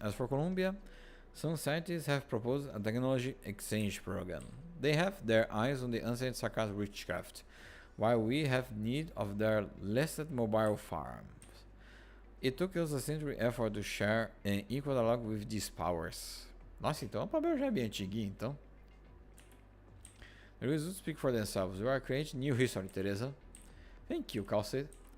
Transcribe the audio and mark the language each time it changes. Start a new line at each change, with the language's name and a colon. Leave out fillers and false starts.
English: As for Columbia, some scientists have proposed a technology exchange program. They have their eyes on the ancient sarcasm witchcraft, while we have need of their latest mobile farms. It took us a century effort to share an equal dialogue with these powers.
Portuguese: Nossa, então o papel já é bem antiguinho, então.
English: The results speak for themselves. You are creating new history, Teresa. Thank you, Calcid.